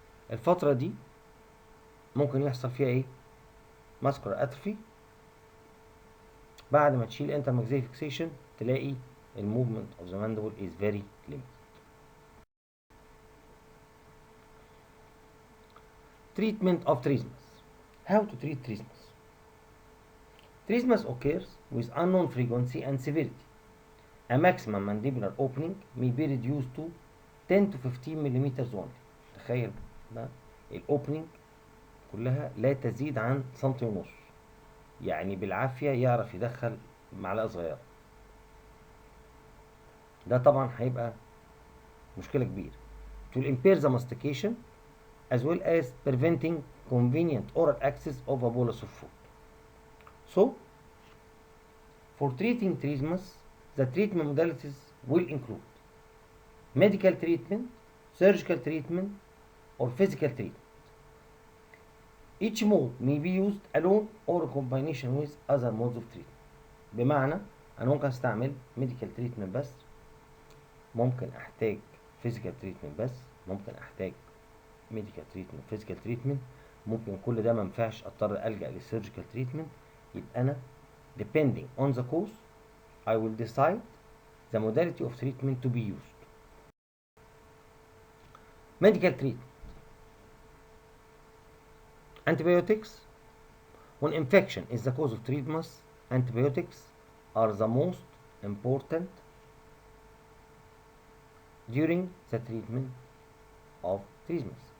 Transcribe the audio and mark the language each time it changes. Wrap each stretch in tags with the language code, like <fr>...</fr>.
<ar>الفترة دي ممكن يحصل فيها ايه؟</ar> <en>muscular atrophy</en> <ar>بعد ما تشيل</ar> <en>intermaxillary fixation</en> <ar>تلاقي الموفمنت</ar> <en>of the mandible is very limited. Treatment of trismus. How to treat trismus? Trismus occurs with unknown frequency and severity. A maximum mandibular opening may be reduced to 10 to 15 millimeters only.</en> <ar>تخيل بقى الاوبننج كلها لا تزيد عن سنتي ونص، يعني بالعافية يعرف يدخل معلقة صغيرة. ده طبعا هيبقى مشكلة كبيرة.</ar> <en>To impair the mastication as well as preventing convenient oral access of a bolus of food. So, for treating trismus, the treatment modalities will include medical treatment, surgical treatment, or physical treatment. Each mode may be used alone or in combination with other modes of treatment.</en> <ar>بمعنى أنا ممكن أستعمل medical treatment بس، ممكن أحتاج physical treatment بس، ممكن أحتاج</ar> <en>medical treatment physical treatment،</en> <ar>ممكن كل ده منفعش أضطر ألجأ للسيرجيكال treatment. يبقى أنا</ar> <en>depending on the cause I will decide the modality of treatment to be used. Medical treatment. Antibiotics. When infection is the cause of trismus, antibiotics are the most important during the treatment of trismus.</en>